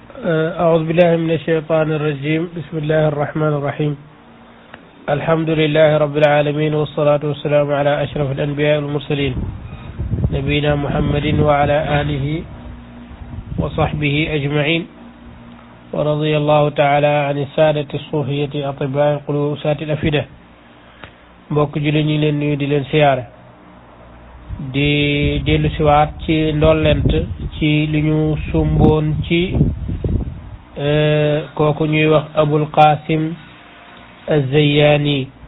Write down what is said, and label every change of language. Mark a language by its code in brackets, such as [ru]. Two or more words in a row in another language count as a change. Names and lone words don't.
[ar] أعوذ بالله من الشيطان الرجيم بسم الله الرحمن الرحيم الحمد لله رب العالمين والصلاة والسلام على أشرف الأنبياء والمرسلين نبينا محمد وعلى آله وصحبه أجمعين ورضي الله تعالى عن السادة الصوفية أطباء القلوب سات الأفئدة [wo] mbokk julli ñi leen nuyu di leen siyaare di dellu siwaat ci ndollent ci li ñu sumboon ci kooku ñuy wax Abul Qasim Az-Zayyani